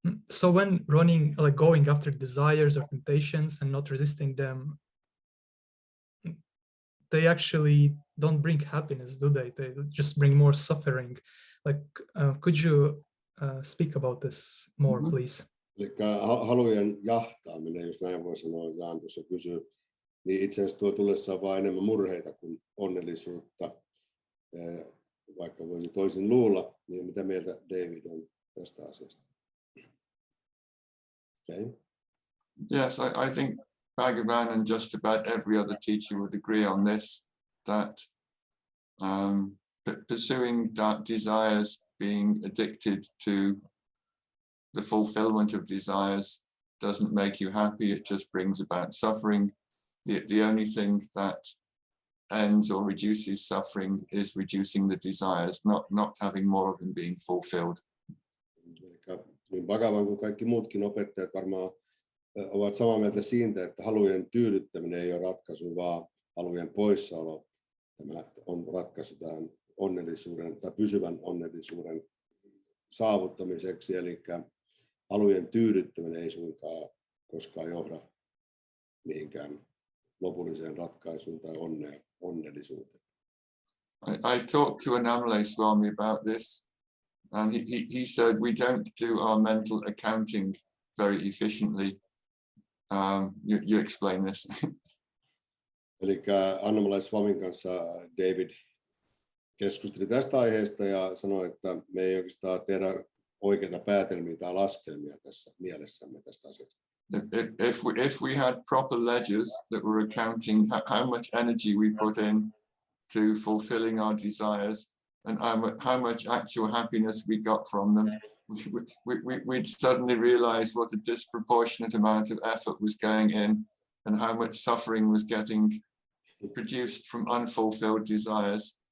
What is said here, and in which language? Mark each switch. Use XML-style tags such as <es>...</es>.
<en>So when running, like going after desires or temptations and not resisting them, they actually don't bring happiness, do they? They just bring more suffering. Like, could you speak about this more, please?</en> <fi>Eli halujen jahtaaminen, jos näin voi sanoa, Jaan tuossa kysyy, niin itse asiassa tuo tullessaan vaan enemmän murheita kuin onnellisuutta, vaikka voisi toisin luulla. Niin mitä mieltä David on tästä asiasta?</fi> <en>Okay. Yes, I think Bhagavan and just about every other teacher would agree on this, that pursuing desires, being addicted to the fulfillment of desires doesn't make you happy, it just brings about suffering. The only thing that ends or reduces suffering is reducing the desires, not having more of them being fulfilled.</en> <fi>Niin Bhagavan kuin kaikki muutkin opettajat varmaan ovat samaa mieltä siitä, että halujen tyydyttäminen ei ole ratkaisu, vaan halujen poissaolo. Tämä on ratkaisu tähän onnellisuuden tai pysyvän onnellisuuden saavuttamiseksi. Eli halujen tyydyttäminen ei suinkaan koskaan johda mihinkään lopulliseen ratkaisuun tai onnellisuuteen.</fi> <en>I talked to Annamalai Swami about this, and he said we don't do our mental accounting very efficiently. You explain this.</en> <fi>Eli Annamalai Swamin kanssa David keskusteli tästä aiheesta ja sanoi, että me ei oikeastaan tehdä oikeita päätelmiä tai laskelmia tässä mielessämme tästä asiasta.</fi> <en>If we had proper ledgers that were accounting how much energy we put in to fulfilling our desires and how much actual happiness we got from them, we'd suddenly realize what a disproportionate amount of effort was going in and how much suffering was getting produced from unfulfilled desires.</en>